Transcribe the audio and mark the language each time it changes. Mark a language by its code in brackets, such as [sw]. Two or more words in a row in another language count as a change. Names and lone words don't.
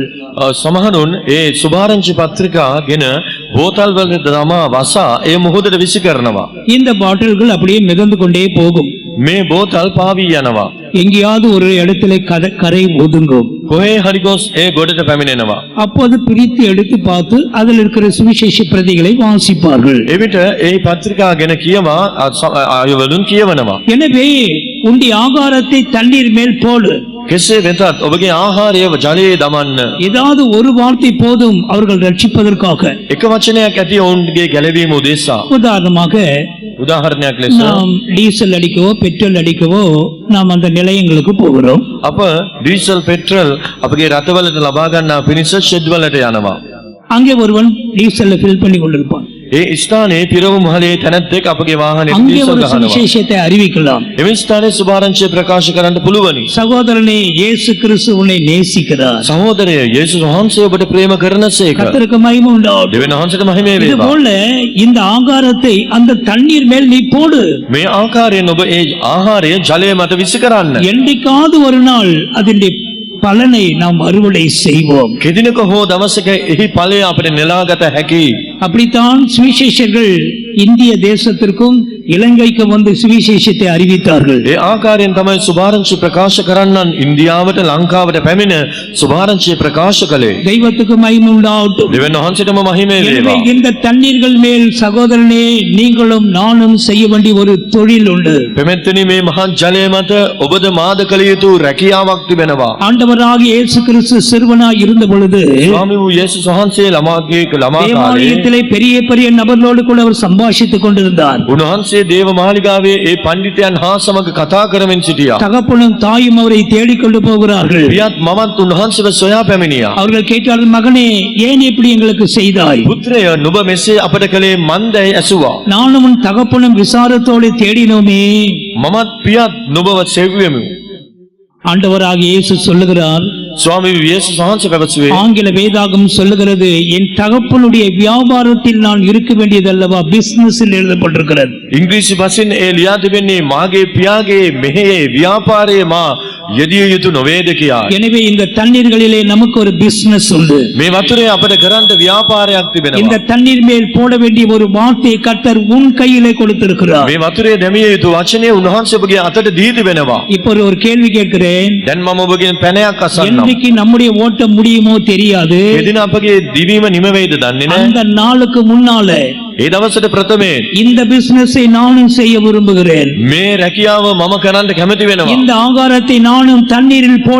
[si] සමහරුන් ඒ සුභාරංචි පත්‍රිකා ගෙන බෝතල් වල දමා වසා ඒ මුහුදට විසි කරනවා. [ta] இந்த பாட்டில்கள் அப்படியே மிதந்து கொண்டே போகும். [si] මේ බෝතල් පාවී යනවා. [ta] எங்கேயாவது ஒரு இடத்துல கரை ஒதுங்கும். [si] කොහේ හරි ගොස් ඒ ගොඩට පැමිණෙනවා. [ta] அப்போது பிரித்து எடுத்து பார்த்து அதில் இருக்கிற சுவிசேஷ பிரதிகளை வாசிப்பார்கள். [si] එවිට ඒ පත්‍රිකා ගෙන කියවා අයවලුන් කියවනවා. [ta] எனவே உண்டி ஆகாரத்தை தண்ணீர் மேல் போடு. [si] කෙසේ වෙතත් ඔබගේ ආහාරය ජලයේ දමන්න. [ta] ஏதாவது ஒரு வார்த்தை போதும் அவர்கள் ரட்சிப்பதற்காக. [si] එක වචනයක් ඇති ඔවුන්ගේ ගැලවීම උදෙසා. [ta] உதாரணமாக [si] උදාහරණයක් ලෙස [ta] நாம் டீசல் அடிக்கவோ பெட்ரோல் அடிக்கவோ நாம் அந்த நிலையங்களுக்கு போகிறோம். [si] අප ඩීසල් පෙට්‍රල් අපගේ රථවලට ලබා ගන්නා පිණිස ෂෙඩ් වලට යනවා. [ta] அங்கே ஒருவன் டீசல்ல ஃபில் பண்ணி கொண்டிருப்பான். [si] ඒ ස්ථානයේ පිරවුම් මහලේ තැනැත්තෙක් අපගේ වාහනේ [ta] அங்கே [si] ඩීසල් [ta] ஒரு [si] ගහනවා. [ta] சுவிசேஷத்தை அறிவிக்கலாம். [si] එවැනි ස්ථානයේ සුභාරංචිය ප්‍රකාශ කරන්න පුළුවනි. [ta] சகோதரனே, இயேசு கிறிஸ்து உன்னை நேசிக்கிறார். [si] සහෝදරය, යේසුස් වහන්සේ ඔබට ප්‍රේම කරනසේක. [ta] கர்த்தருக்கு மகிமை உண்டாகட்டும். [si] දෙවියන් වහන්සේට මහිම [ta] இது [si] වේවා. [ta] போல இந்த ஆகாரத்தை அந்த தண்ணீர் மேல் நீ போடு. [si] මේ ආකාරයෙන් ඔබ ඒ ආහාරය ජලය මත විසි කරන්න. [ta] என்றைக்காவது ஒரு நாள் அதன் பலனை நாம் அறுவடை செய்வோம். [si] කෙදිනක හෝ දවසක එහි ඵලය අපිට නෙලාගත හැකි. [ta] அப்படித்தான் சுவிசேஷர்கள் இந்திய தேசத்திற்கும் இலங்கைக்கு வந்து சுவிசேஷத்தை அறிவித்தார்கள். [si] ඒ ආකාරයෙන් තමයි සුභාරංචි ප්‍රකාශ කරන්නන් ඉන්දියාවට ලංකාවට පැමිණ සුභාරංචිය ප්‍රකාශ කළේ. [ta] தெய்வத்துக்கு மகிமை உண்டாகட்டும். [si] දෙවියන් වහන්සේටම මහිමේ [ta] எனவே [si] වේවා. [ta] இந்த தண்ணீர்கள் மேல் சகோதரனே நீங்களும் நானும் செய்ய வேண்டிய ஒரு தொழில் உண்டு. [si] පෙමෙත්තනි මේ මහත් ජලය මත ඔබද මාද කළ යුතු රැකියාවක් තිබෙනවා. [ta] ஆண்டவராகிய இயேசு கிறிஸ்து சிறுவனாய் இருந்த பொழுது [si] ස්වාමී වූ යේසුස් වහන්සේ ළමා කාලේ [ta] தேவாலயத்திலே பெரிய பெரிய நபர்களோடு கூட அவர் சம்பாஷித்துக் கொண்டிருந்தார். [si] උන්වහන්සේ දේව මාලිගාවේ ඒ පඬිතුයන් හා සමග කතා කරමින් සිටියා. [ta] தகப்பனும் தாயும் அவரை தேடிக்கொண்டு போகிறார்கள். [si] පියත් මමත් උන්වහන්සේව සොයා පැමිණියා. [ta] அவர்கள் கேட்டார்கள், மகனே ஏன் இப்படி எங்களுக்கு செய்தாய்? [si] පුත්‍රය නුඹ මෙසේ අපට කළේ මන්දයි ඇසුවා. [ta] நானும் உன் தகப்பனும் விசாரத்தோடு தேடினோமே. [si] මමත් පියත් නුඹව සෙව්වෙමු. [ta] ஆண்டவராகிய இயேசு சொல்லுகிறார், [si] ස්වාමී යේසුස් වහන්සේ පැවසුවේ [ta] ஆங்கில வேதாகம் சொல்லுகிறது, என் தகப்பனுடைய வியாபாரத்தில் நான் இருக்க வேண்டியதல்லவா, பிசினஸில் எழுதப்பட்டிருக்கிறது. [si] ඉංග්‍රීසි භාෂෙන් ඒ ලියා තිබෙන්නේ මාගේ පියාගේ මෙහෙයේ ව්‍යාපාරයේ මා යෙදිය යුතු නොවේද කියා. [ta] எனவே இந்த தண்ணீர்களிலே நமக்கு ஒரு பிசினஸ் உண்டு. [si] මේ වතුරේ අපට කරන්න ව්‍යාපාරයක් තිබෙනවා. [ta] இந்த தண்ணீர் மேல் போட வேண்டிய ஒரு வார்த்தையை கர்த்தர் உன் கையிலே கொடுத்திருக்கிறார். [si] මේ වතුරේ දැමිය යුතු වචනේ උන්වහන්සේ ඔබගේ අතට දී තිබෙනවා. [ta] இப்போ ஒரு கேள்வி கேட்கிறேன். [si] දැන් මම ඔබගෙන් පැනයක් අසන්නම්. [ta] என்றைக்கு நம்முடைய ஓட்டம் முடியுமோ தெரியாது. [si] එදින අපගේ දිවීම නිම වෙයිද දන්නේ නැහැ. [ta] அந்த நாளுக்கு முன்னாலே [si] ඒ දවසට ප්‍රථමයෙන් [ta] இந்த பிசினஸை நானும் செய்ய விரும்புகிறேன். [si] මේ රැකියාව මම කරන්න කැමති වෙනවා. [ta] இந்த ஆகாரத்தை நானும் தண்ணீரில் போட